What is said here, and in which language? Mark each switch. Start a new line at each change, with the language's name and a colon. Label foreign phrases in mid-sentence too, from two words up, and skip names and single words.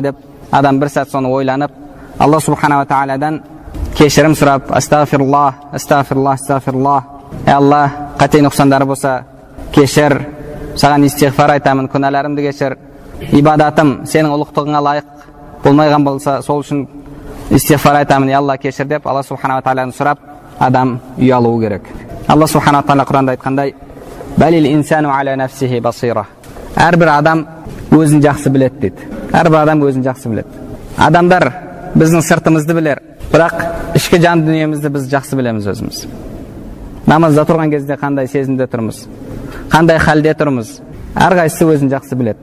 Kazakh: деп адам бір сәт соны ойланып, Алла субханала тағаладан кешірім сұрап,
Arabic: أستغفر الله أستغفر الله أستغفر الله,
Kazakh: Алла, қате нұқсандары болса кешір, саған истиғфар айтамын, күнәларымды кешір, ибадатым сенің ұлықтығыңа лайық болмайған болса, сол үшін истиғфар айтамын, Алла кешір деп Алла субханала тағаладан сұрап, адам ұялуы керек. Алла субханала тағала Құранда айтқандай,
Arabic: بل الإنسان على نفسه بصيرة.
Kazakh: Әрбір адам өзін жақсы біледі дейді. Әрбір адам өзін жақсы біледі. Адамдар біздің сыртымызды білер, бірақ ішкі жан дүниемізді біз жақсы білеміз өзіміз. Намазда тұрған кезде қандай сезімде тұрмыз, қандай халде тұрмыз, әрқайсысы өзін жақсы біледі.